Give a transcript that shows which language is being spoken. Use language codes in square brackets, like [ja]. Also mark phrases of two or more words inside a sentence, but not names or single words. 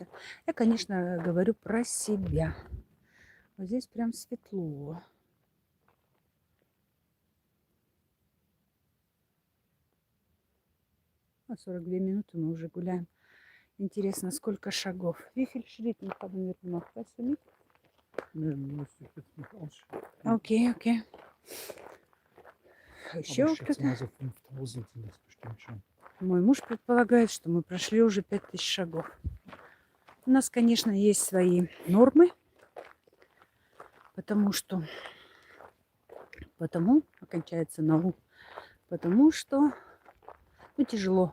[ru] Я, конечно, говорю про себя. Вот здесь прям светло. А 42 минуты мы уже гуляем. Интересно, сколько шагов. [de] Wie viel Schritte haben wir gemacht? Weißt du nicht? Nee, müsste ich jetzt nicht ausschauen. [ru] Окей, окей. [de] Aber [ru] Еще [de] ich schätze [ru] кто-то? [de] mal so 5000 sind das bestimmt schon. [ru] Мой муж предполагает, что мы прошли уже 5000 шагов. У нас, конечно, есть свои нормы, потому окончается на «у», потому что тяжело.